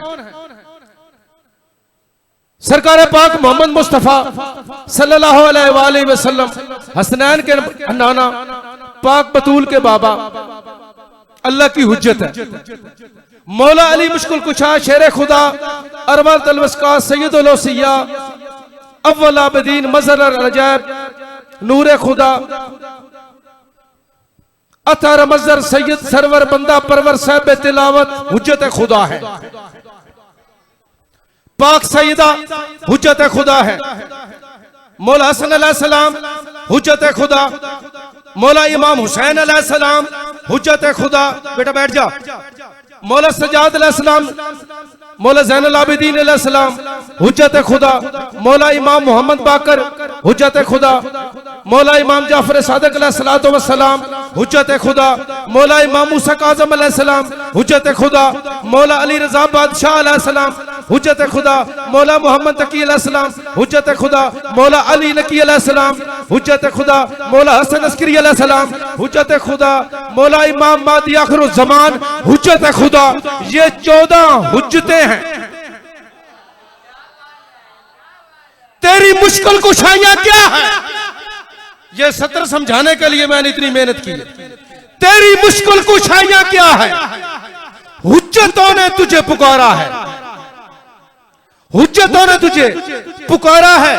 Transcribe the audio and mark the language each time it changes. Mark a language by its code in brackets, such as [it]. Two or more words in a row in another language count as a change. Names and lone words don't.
[hi] सरकार पाक मोहम्मद मुस्तफा [ar] صلى الله عليه وسلم, [hi] हसनैन के नाना, पाक बतूल के बाबा, अल्लाह की हुज्जत है। मौला अली मुश्किल कुशा, शेर खुदा, अरवल तलवस्का, सैयदुल औसिया, अव्वल आबिदीन, मज़हर अल-अजाब, नूरे खुदा, अतर मज़हर, सैयद सरवर, बंदा परवर, साहिब तिलावत, हुज्जत खुदा है। पाक सईदा हुज्जत खुदा है। मौला हसन अलैहिस्सलाम हुज्जत खुदा, मौला इमाम हुसैन अलैहिस्सलाम हुज्जत खुदा। बेटा बैठ जा। मौला सजाद अलैहिस्सलाम, मौला ज़ैनुल आबिदीन अलैहिस्सलाम हुज्जत खुदा, मौला इमाम मोहम्मद बाकर हुज्जत खुदा, मौला इमाम जाफर सादिक [ar] عليه الصلاة والسلام [hi] हुज्जत खुदा, मौला इमाम मूसा काज़िम अलैहिस्सलाम हुज्जत खुदा, मौला अली रज़ा बादशाह अलैहिस्सलाम हुज्जत खुदा, मौला मोहम्मद तकी अलैहिस्सलाम हुज्जत खुदा, मौला अली नकी अलैहिस्सलाम हुज्जत खुदा, मौला हसन अस्करी अलैहिस्सलाम हुज्जत खुदा, मौला इमाम महदी आखिरुज़्ज़मान हुज्जत खुदा। ये 14 हुज्जतें हैं। तेरी मुश्किल कुशाइयां क्या है? ये सत्र समझाने के लिए मैंने इतनी मेहनत की। तेरी मुश्किल कुशाइयां क्या है? हुज्जतों ने तुझे पुकारा है, हुज्जतों ने तुझे पुकारा है।